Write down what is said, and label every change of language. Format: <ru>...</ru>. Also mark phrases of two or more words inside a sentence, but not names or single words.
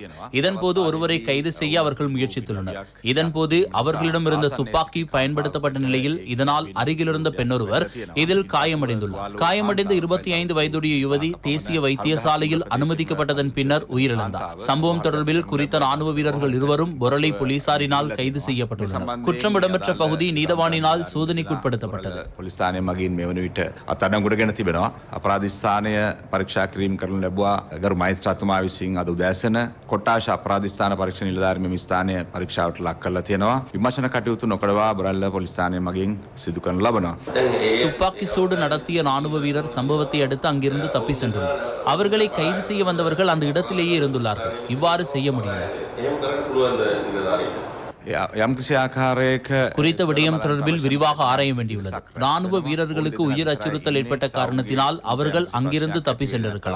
<ta>இதன்போது ஒருவரை கைது செய்ய அவர்கள் முயற்சித்துள்ளனர். இதன்போது அவர்களிடமிருந்த துப்பாக்கி பயன்படுத்தப்பட்ட நிலையில் இதனால் அருகிலிருந்த பெண்ணொருவர் இதில் காயமடைந்துள்ளார். காயமடைந்த 25 வயதுடைய யுவதி தேசிய வைத்தியசாலையில் அனுமதிக்கப்பட்டதன் பின்னர் உயிரிழந்தார். சம்பவம் தொடர்பில் குறித்த ராணுவ வீரர்கள் இருவரும் பொரளை போலீசாரினால் கைது செய்யப்பட்டுள்ளனர். குற்றம் இடம்பெற்ற பகுதி நீதவானினால் சோதனைக்குட்படுத்தப்பட்டது.</ta> <si>පොලිස්ථානය මගින් මෙවන විට අත්අඩංගුවට තිබෙනවා. අපරාධ ස්ථානය පරීක්ෂා කිරීම කරනු ලැබුවා. ගරු මහේස්ත්‍රාතුමා විසින් අද උදෑසන කොට්ටාශ අපරාධ ස්ථාන පරීක්ෂණ නිලධාරී මෙම ස්ථානය පරීක්ෂාවට ලක් කරලා තියෙනවා. විමර්ශන කටයුතු නොකරවා බොරැල්ල පොලිස්ථානය මගින් සිදු කරනු ලබනවා.</si> <ta>துப்பாக்கி சூடு நடத்திய ராணுவ வீரர் சம்பவத்தை அடுத்து அங்கிருந்து தப்பி சென்றுள்ளார். அவர்களை கைது செய்ய வந்தவர்கள் அந்த இடத்திலேயே இருந்துள்ளார்கள். இவ்வாறு செய்ய முடியும். குறித்த விடயம் தொடர்பில் விரிவாக ஆராய வேண்டியுள்ளது. ராணுவ வீரர்களுக்கு உயிர் அச்சுறுத்தல் ஏற்பட்ட காரணத்தினால் அவர்கள் அங்கிருந்து தப்பி சென்றிருக்கலாம்.</ta>